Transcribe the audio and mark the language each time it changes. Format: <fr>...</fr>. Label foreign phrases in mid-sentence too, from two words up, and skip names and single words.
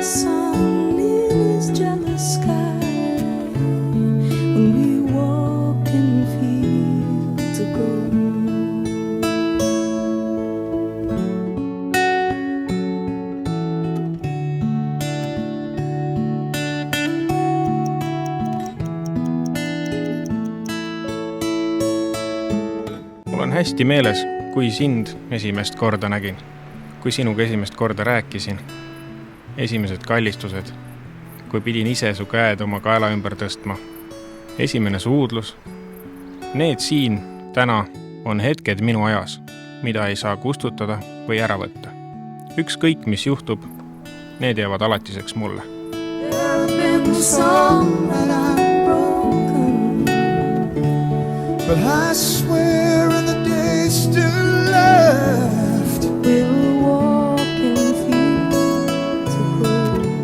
<en>sun in his jealous sky when we walk in fields of gold.</en> <et>Mul on hästi meeles, kui sind esimest korda nägin. Kui sinuga esimest korda rääkisin, esimesed kallistused, kui pidin ise su käed oma kaela ümber tõstma, esimene suudlus. Need siin täna on hetked minu ajas, mida ei saa kustutada või ära võtta. Ükskõik, mis juhtub, need jäävad alatiseks mulle.</et> <en>But I swear in the days still left We'll walk in fields of gold.</en>